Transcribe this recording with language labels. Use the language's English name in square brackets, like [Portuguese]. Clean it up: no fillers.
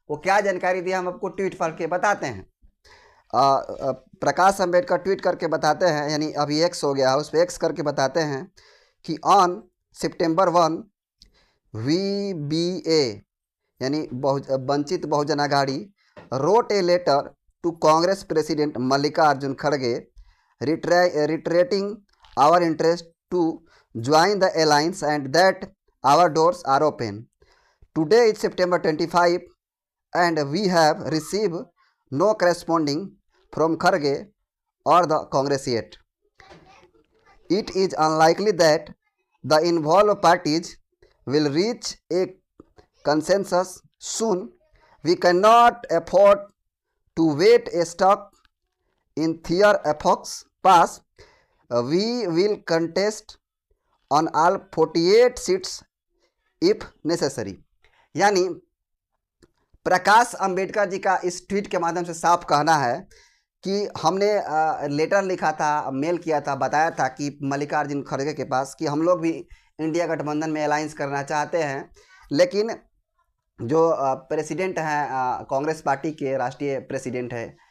[Hindi] वो क्या जानकारी दिया हम आपको ट्वीट पढ़ के बताते हैं। प्रकाश अंबेडकर ट्वीट करके बताते हैं, यानी अभी एक्स हो गया, उस पर एक्स करके बताते हैं कि ऑन सितंबर 1 VBA यानी Vanchit Bahujan Aghadi [English] wrote a letter to Congress President Mallikarjun Kharge reiterating our interest to join the alliance and that our doors are open. Today is September 25 and we have received no corresponding from Kharge or the Congress yet. It is unlikely that the involved parties will reach a consensus soon. We cannot afford to wait a stuck in their epochs pass. We will contest on all 48 seats if necessary. [Hindi] यानी प्रकाश अंबेडकर जी का इस tweet के माध्यम से साफ कहना है कि हमने लेटर लिखा था, मेल किया था, बताया था कि मल्लिकार्जुन खड़गे के पास कि हम लोग भी इंडिया गठबंधन में अलायंस करना चाहते हैं। लेकिन जो प्रेसिडेंट हैं कांग्रेस पार्टी के राष्ट्रीय प्रेसिडेंट है